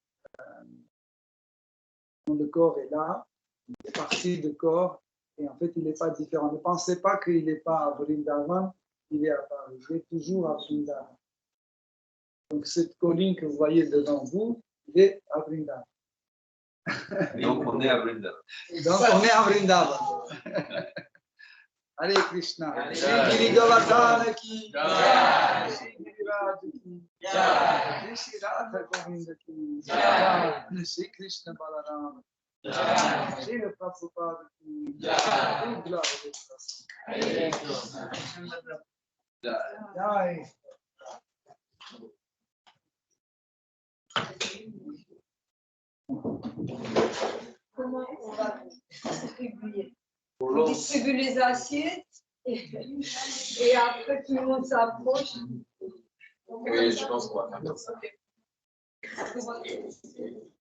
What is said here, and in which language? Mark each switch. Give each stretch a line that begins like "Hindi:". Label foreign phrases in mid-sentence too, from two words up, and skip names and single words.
French: Le corps est là, il est parti du corps, et en fait, il n'est pas différent. Ne pensez pas qu'il n'est pas à Vrindavan, il est à Paris, il est toujours à Vrindavan. Donc, cette colline que vous voyez devant vous, il est à Vrindavan. Donc, on est à Vrindavan. Donc, on est à Vrindavan. Hare Krishna.
Hindi: श्री गोवर्धन की जय। श्री गिरिराज की जय. श्री राधा गोविन्द की जय. श्री कृष्ण बलराम। श्री प्रभुपाद की जय. Jai.
French: Comment on va distribuer? On distribue les assiettes et après tout le monde s'approche. Oui, je pense qu'on va faire ça.